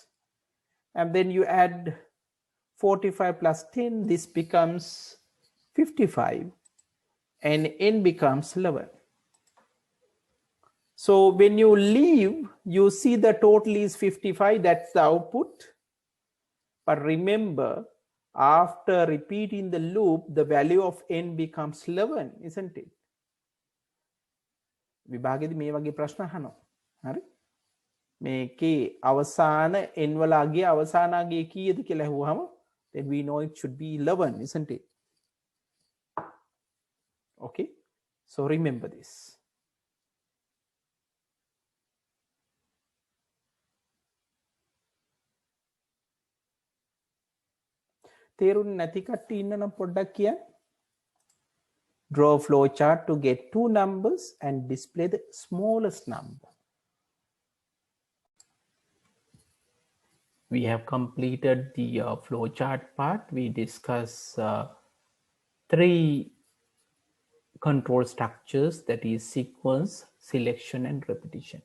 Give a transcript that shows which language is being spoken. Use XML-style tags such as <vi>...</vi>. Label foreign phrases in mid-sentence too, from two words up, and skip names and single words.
<en>And then you add 45 plus 10, this becomes 55, and n becomes 11. So when you leave, you see the total is 55, that's the output. But remember, after repeating the loop, the value of n becomes 11, isn't it?</en> <si>විභාගෙදි මේ වගේ ප්‍රශ්න අහනවා. හරි? මේකේ අවසාන n වල අගය අවසාන අගය කීයද කියලා අහුවාම</si> <en>then we know it should be 11, isn't it? Okay, so remember this.</en> <si>තේරුම් නැති කට්ටිය ඉන්න නම් පොඩ්ඩක් කියන්න.</si> <en>Draw a flow chart to get two numbers and display the smallest number. We have completed the flow chart part. We discuss 3 control structures, that is sequence, selection, and repetition.</en>